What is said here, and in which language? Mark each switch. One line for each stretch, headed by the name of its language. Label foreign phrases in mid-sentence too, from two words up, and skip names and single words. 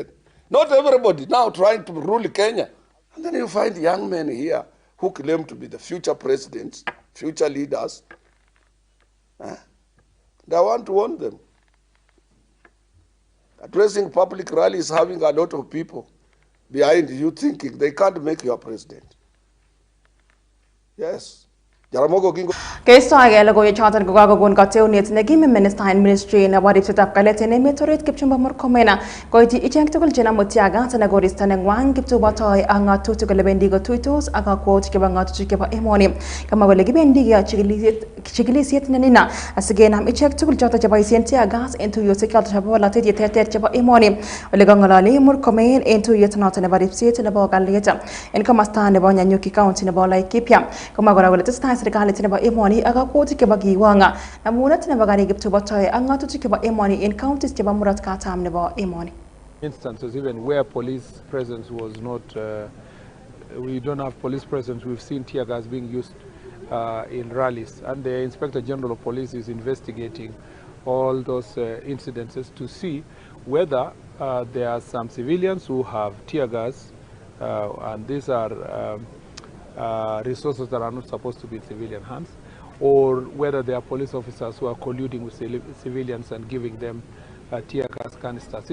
English: Not everybody now trying to rule Kenya. And then you find young men here who claim to be the future presidents, future leaders. They want to warn them. Addressing public rallies, having a lot of people behind you thinking they can't make you a president. Yes.
Kalenjin: Keistoege logoiwek choton kokakokon kateunet nekimi minister in ministry nebo ripsetab kalyet en emet orit Kipchumba Murkomen koiti ichek tugul chenamu tiagat ne koristo neng'wang kiptubotoi ak ng'atutik kole bendi kotuitos ak kakwautik chebo ng'atutik chebo emoni. Kamwa kole kibendi keyoe chikilisiet nenina asikenam ichek tugul choton cheboisien tiagas en tuiyosiek choton chebo bolotet yeterter chebo emoni. Ole kang'ololi Murkomen en tuiyet noton nebo ripset nebo kalyet en komosta nebo Nyanyuki county nebo Laikipia. Kamwa kora kole tesetai serikalit nebo emoni ak kakwautik chebo kiwang'a namunet nebo karik kiptubotoi ak ng'atutik chebo emoni en counties chebo murot katam nebo emoni.
English: Instances even where police presence was not, we don't have police presence, we've seen tear gas being used in rallies, and the Inspector General of Police is investigating all those incidences to see whether there are some civilians who have tear gas, and these are resources that are not supposed to be in civilian hands, or whether there are police officers who are colluding with civilians and giving them tear gas canisters.